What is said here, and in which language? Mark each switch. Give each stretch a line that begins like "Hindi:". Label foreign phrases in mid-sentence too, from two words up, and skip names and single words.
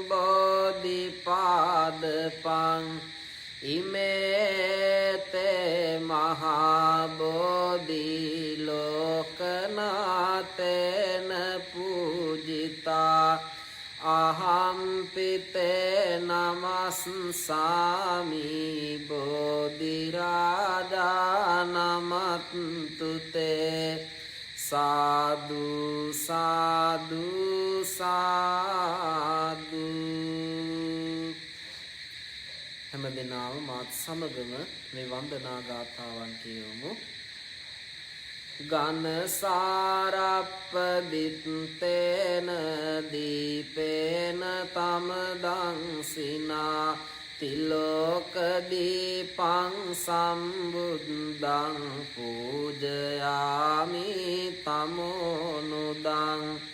Pali: බෝධිපාදපං ඉමේතේ මහා බෝධි ලෝකනාතේන පූජිතා අහම්පිතේ නමස්සාමි බෝධිරාජා නමත්තුතේ සාදු සාදු සාදු.
Sinhala: හැම දිනම මාත් සමගම මේ වන්දනා ගාථාවන් කියවමු.
Pali: ගන සාරප්ප දිත්තේන දීපේන තමදං සිනා තිලෝක දීපං සම්බුද්ධං පූජයාමි තමෝනුදං